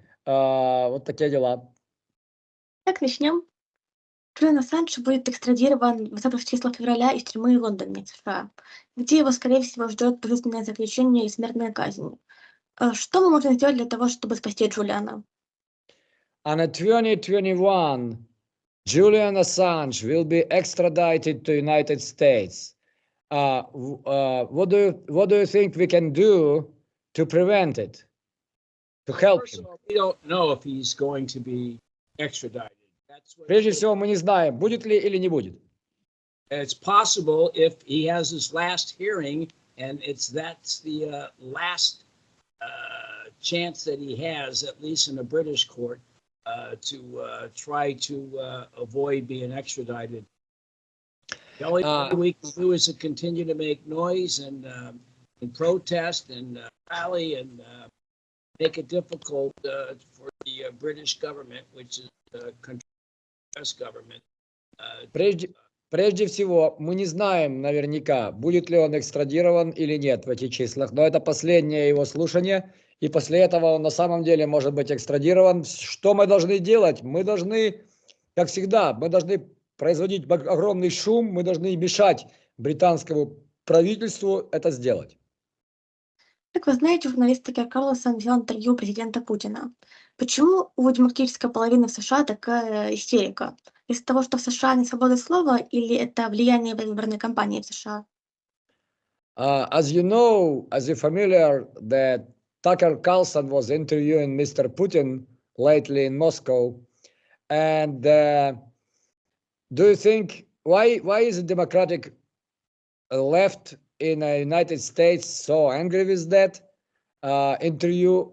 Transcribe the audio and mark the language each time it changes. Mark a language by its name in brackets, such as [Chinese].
[Russian] Вот такие дела. Так, начнем. Джулиан Ассанж будет экстрадирован 20 числа февраля из тюрьмы в Лондоне, США, где его, скорее всего, ждет пожизненное заключение и смертная казнь. Что мы можем сделать для того, чтобы спасти Джулиана? [English] On 2021, Julian Assange will be extradited to United States. What do you think we can do to prevent it, to help First him? of all, we don't know if he's going to be extradited. [Russian] Прежде всего, мы не знаем, будет ли или не будет. [English] It's possible if he has his last hearing, and that's the last chance that he has, at least in a British court, to try to avoid being extradited. The only thing we can do is to continue to make noise and protest and rally and make it difficult for the British government, which is the U.S. government. [Russian] Прежде всего, мы не знаем наверняка, будет ли он экстрадирован или нет в этих числах, но это последнее его слушание, и после этого он на самом деле может быть экстрадирован. Что мы должны делать? Мы должны, как всегда, мы должны производить огромный шум, мы должны мешать британскому правительству это сделать. Как вы знаете, журналист Такер Карлсон взял интервью у президента Путина. Почему у демократической половины в США такая истерика? Из-за того, что в США не свобода слова, или это влияние выборной кампании в США? [English] As you know, as you're familiar, that Tucker Carlson was interviewing Mr. Putin lately in Moscow, and do you think why is the Democratic left in the United States so angry with that interview?